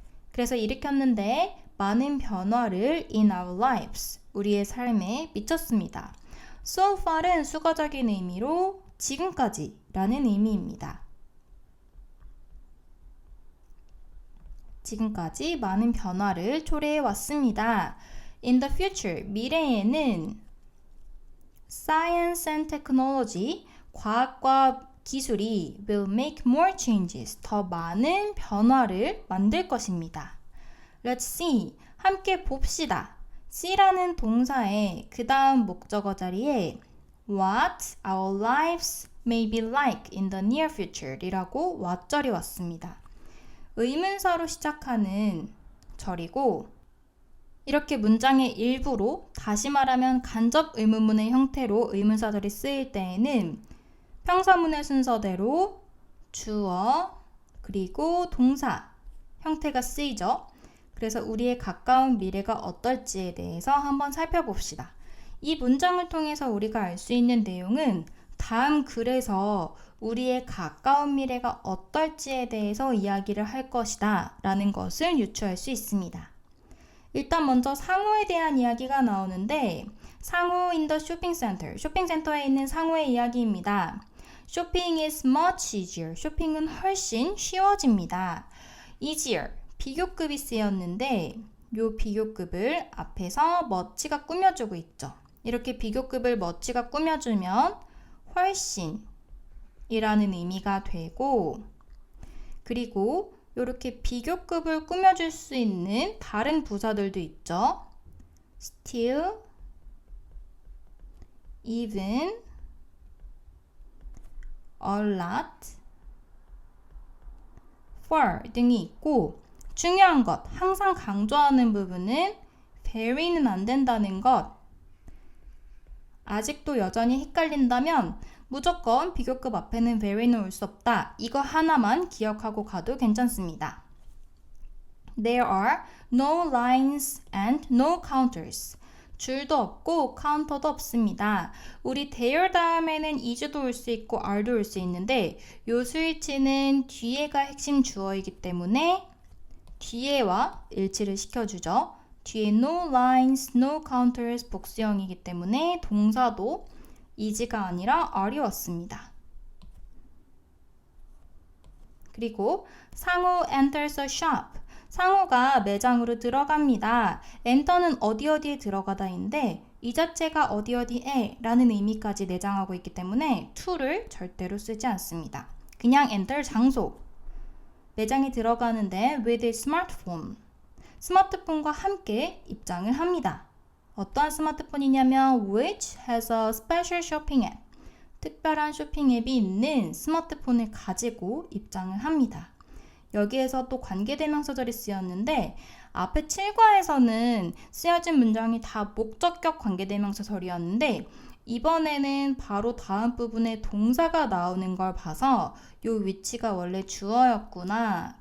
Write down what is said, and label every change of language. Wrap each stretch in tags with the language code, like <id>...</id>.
<ko>그래서 일으켰는데 많은 변화를</ko> <en>in our lives,</en> <ko>우리의 삶에 미쳤습니다. So far은 수거적인 의미로 지금까지 라는 의미입니다. 지금까지 많은 변화를 초래해 왔습니다.</ko> <en>In the future,</en> <ko>미래에는</ko> <en>Science and Technology,</en> <ko>과학과 기술이</ko> <en>will make more changes,</en> <ko>더 많은 변화를 만들 것입니다.</ko> <en>Let's see,</en> <ko>함께 봅시다. see라는 동사의 그 다음 목적어 자리에</ko> <en>what our lives may be like in the near future</en> <ko>이라고 what절이 왔습니다. 의문사로 시작하는 절이고 이렇게 문장의 일부로 다시 말하면 간접 의문문의 형태로 의문사절이 쓰일 때에는 평서문의 순서대로 주어 그리고 동사 형태가 쓰이죠. 그래서 우리의 가까운 미래가 어떨지에 대해서 한번 살펴봅시다. 이 문장을 통해서 우리가 알 수 있는 내용은 다음 글에서 우리의 가까운 미래가 어떨지에 대해서 이야기를 할 것이다 라는 것을 유추할 수 있습니다. 일단 먼저 상호에 대한 이야기가 나오는데 상호</ko> <en>in the shopping center,</en> <ko>쇼핑센터에 있는 상호의 이야기입니다.</ko> <en>Shopping is much easier,</en> <ko>쇼핑은 훨씬 쉬워집니다. easier, 비교급이 쓰였는데 이 비교급을 앞에서 much가 꾸며주고 있죠. 이렇게 비교급을 much가 꾸며주면 훨씬 이라는 의미가 되고 그리고 이렇게 비교급을 꾸며줄 수 있는 다른 부사들도 있죠. still, even, a lot, for 등이 있고 중요한 것, 항상 강조하는 부분은 very는 안 된다는 것. 아직도 여전히 헷갈린다면 무조건 비교급 앞에는 very는 올 수 없다. 이거 하나만 기억하고 가도 괜찮습니다.</ko> <en>There are no lines and no counters.</en> <ko>줄도 없고 카운터도 없습니다. 우리 there 다음에는 is도 올 수 있고 are도 올 수 있는데 요 스위치는 뒤에가 핵심 주어이기 때문에 뒤에와 일치를 시켜주죠. 뒤에</ko> <en>no lines, no counters</en> <ko>복수형이기 때문에 동사도 is가 아니라 are이 왔습니다.</ko> <en>그리고 상호 enters a shop.</en> <ko>상호가 매장으로 들어갑니다. enter는 어디에 들어가다인데 이 자체가 어디에 라는 의미까지 내장하고 있기 때문에 to를 절대로 쓰지 않습니다. 그냥 enter 장소. 매장에 들어가는데</ko> <en>with a smartphone.</en> <ko>스마트폰과 함께 입장을 합니다. 어떠한 스마트폰이냐면</ko> <en>which has a special shopping app.</en> <ko>특별한 쇼핑 앱이 있는 스마트폰을 가지고 입장을 합니다. 여기에서 또 관계대명사절이 쓰였는데 앞에 7과에서는 쓰여진 문장이 다 목적격 관계대명사절이었는데 이번에는 바로 다음 부분에 동사가 나오는 걸 봐서 이 위치가 원래 주어였구나.</ko>